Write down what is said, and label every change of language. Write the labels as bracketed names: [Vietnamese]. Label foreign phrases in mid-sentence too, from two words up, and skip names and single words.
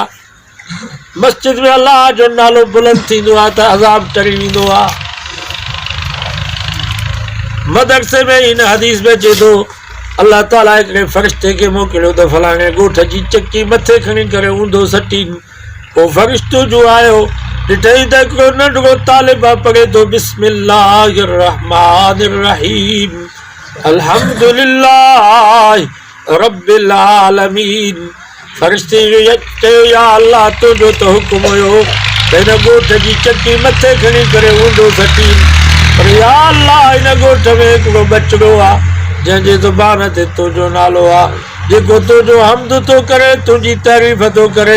[Sindhi] मस्जिद में अलाह जो नालो बुलंद थींदो आहे त अज़ाब टरी वेंदो आहे। मदरसे में हिन हदीस में अचे थो, अल्लाह ताला हिकिड़े फ़रिश्ते खे मोकिलियो त फलाणे ॻोठ जी चकी मथे खणी करे ऊंधो सटीन। पोइ फ़रिश्तो जो आयो, ॾिठई त हिकिड़ो नंढिड़ो तालिब पढ़े थो, [Arabic] بسم الله الرحمن الرحيم، الحمد لله رب العالمين. [Sindhi] फ़रिश्ते चयो, [Arabic] يا الله [Sindhi] तुंहिंजो त हुकुम हुयो त हिन ॻोठ जी चकी मथे खणी करे ऊंधो सटीन, पर [Arabic] يا الله [Sindhi] हिन ॻोठ में हिकिड़ो बचिड़ो आहे जंहिंजे ज़ुबान ते तुंहिंजो नालो आहे, जेको तुंहिंजो हमद थो करे, तुंहिंजी तारीफ़ थो करे।